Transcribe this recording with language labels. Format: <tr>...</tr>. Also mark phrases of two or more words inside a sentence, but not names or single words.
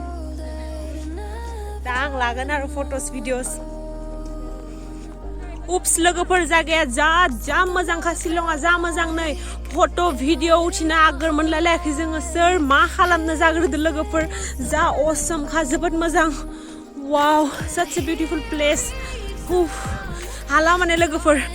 <brx>दा आं लागोन आरो</brx> <en>photos videos</en> <brx>उप्स लोगोफोर जायगाया जा मोजांखा शिलंआ जा मोजां नै</brx> <en>photo video</en> <brx>उथिनो आगोर मोनलायलायाखै जोङो सोर मा खालामनो जाग्रोदो लोगोफोर जा असमखा जोबोद मोजां वाव</brx> <en>such a beautiful place</en> <brx>हाला माने लोगोफोर</brx>